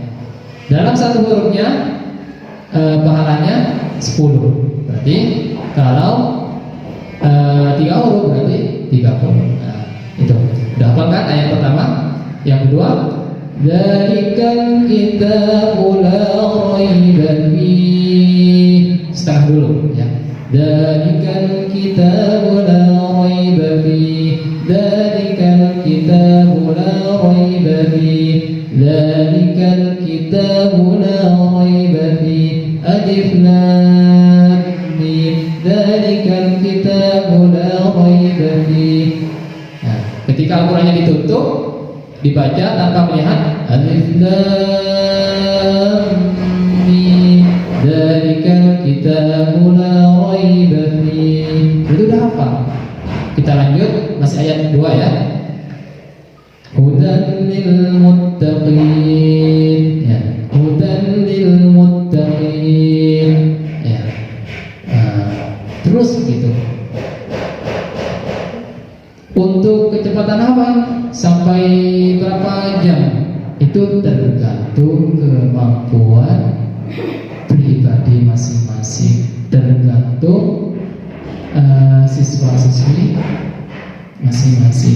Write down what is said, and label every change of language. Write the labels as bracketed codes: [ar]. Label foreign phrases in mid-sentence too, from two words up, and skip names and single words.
[id] Dalam 1 hurufnya pahalanya 10. Berarti kalau 3 huruf berarti 30. Nah, itu udah hafal kan ayat pertama. Yang kedua, [ar] ذلك الكتاب لا ريب فيه, [id] setengah dulu ya. [ar] ذلك الكتاب لا ريب فيه ذلك الكتاب لا ريب فيه ذلك الكتاب لا ريب فيه الم ذلك الكتاب لا ريب فيه. [id] Nah, ketika Al-Qur'annya ditutup, dibaca tanpa melihat [ar] الم ذلك الكتاب لا ريب فيه. [id] Itu udah hafal. Kita lanjut, masih ayat 2 ya. [ar] هدى للمتقين ya. هدى للمتقين ya. [id] Terus gitu. Untuk kecepatan hafal sampai berapa jam itu tergantung kemampuan pribadi masing-masing, tergantung siswa-siswi masing-masing.